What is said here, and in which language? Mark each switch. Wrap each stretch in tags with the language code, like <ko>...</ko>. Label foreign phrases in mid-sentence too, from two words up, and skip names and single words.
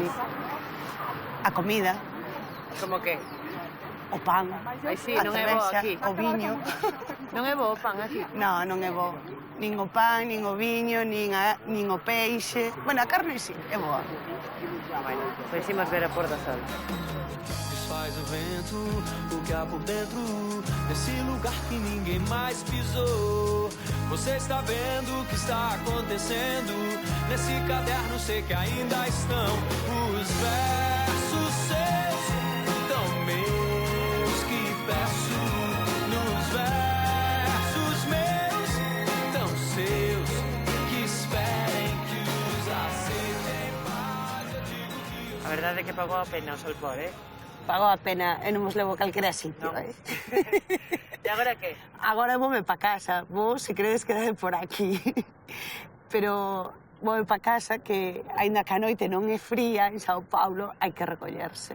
<gl>A comida. Como que? O pan, Ai, sí, a non é bo cervexa, aquí. o viño. Non é bo o pan aquí? Non, non é bo. Nin o pan, nin o viño, nin o peixe. Bueno, a carne sí, é boa. Bueno, pois imos ver o Por do Sol.</gl> <pt>Desfaz o vento, o que há por dentro, nesse lugar que ninguém mais pisou. Você está vendo o que está acontecendo, nesse caderno sei que ainda estão os versos seus, tão meus que peço, nos versos meus, tão seus, que esperem que os aceitem mais.</pt> <gl>Eu digo que a verdade de que pagou a pena o Solpor, Pagou a pena e non vos levo a calquera sitio, E agora que? Agora voume pa casa, vos, se queredes, quedade por aquí. Pero voume pa casa que, aínda que a noite non é fría, en Sao Paulo hai que recollerse.</gl>